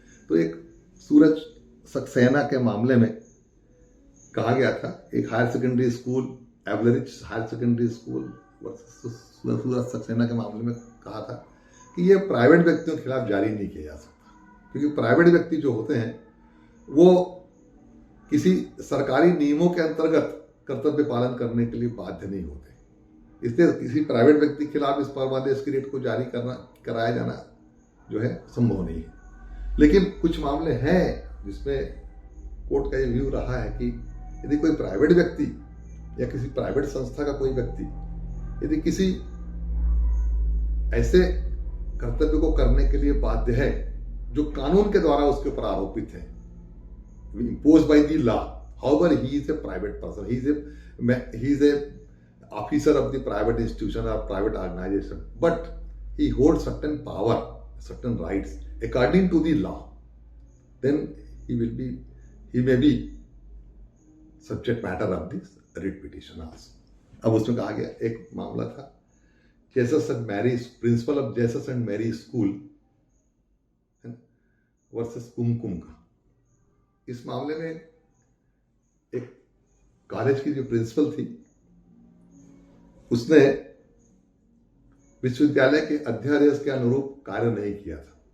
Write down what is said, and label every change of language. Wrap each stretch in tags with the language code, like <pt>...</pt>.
<hi>तो एक सूरज सक्सेना के मामले में कहा गया था, एक higher secondary school, एवलरिज higher secondary school सूरज सक्सेना के मामले में कहा था कि ये प्राइवेट व्यक्तियों के खिलाफ जारी नहीं किया जा सकता, क्योंकि प्राइवेट व्यक्ति जो होते हैं वो किसी सरकारी नियमों के अंतर्गत कर्तव्य पालन करने के लिए बाध्य नहीं होते। इसलिए किसी प्राइवेट व्यक्ति के खिलाफ इस परमादेश की रेट को जारी कराया जाना जो है संभव नहीं है। लेकिन कुछ मामले हैं जिसमें कोर्ट का ये व्यू रहा है कि यदि कोई प्राइवेट व्यक्ति या किसी प्राइवेट संस्था का कोई व्यक्ति यदि किसी ऐसे कर्तव्य को करने के लिए बाध्य है जो कानून के द्वारा उसके ऊपर आरोपित है,</hi> <en>imposed by the law, however he is a private person, he is a officer of the private institution or private organization, but he holds certain power, certain rights according to the law, then he may be subject matter of this writ petition also.</en> <hi>अब उसमें कहा गया, एक मामला था Jesus and Mary, principle of Jesus and Mary school versus कुमकुम का। इस मामले में एक कॉलेज की जो प्रिंसिपल थी उसने विश्वविद्यालय के अध्यादेश के अनुरूप कार्य नहीं किया था।</hi>